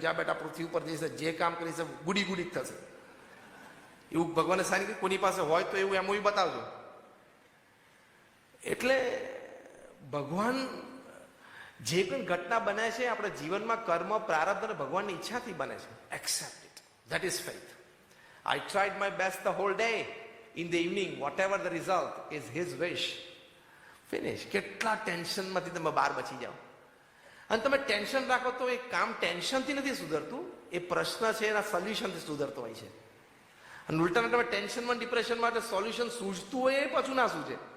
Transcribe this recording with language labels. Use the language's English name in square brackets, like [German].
[Gujarati] જ્યાં બેટા પૃથ્વી ઉપર જઈશે, જે કામ કરીશે ગુડી ગુડી જ થશે, એવું ભગવાને સાઇન કર્યું. કોની પાસે હોય તો એવું MOU બતાવજો. એટલે ભગવાન જે પણ ઘટના બને છે આપણા જીવનમાં કર્મ, પ્રારબ્ધ અને ભગવાનની ઈચ્છાથી બને છે. [English] Accept it, that is faith. I tried my best the whole day. In the evening, whatever the result is his wish. [Gujarati] Finish. કેટલા ટેન્શનમાંથી તમે બહાર બચી જાઓ. અને તમે ટેન્શન રાખો તો એ કામ ટેન્શનથી નથી સુધરતું, એ પ્રશ્ન છે એના સોલ્યુશનથી સુધરતો હોય છે. અને ઉલટાને તમે ટેન્શનમાં, ડિપ્રેશનમાં એટલે સોલ્યુશન સૂઝતું હોય એ પાછું ના સૂઝે.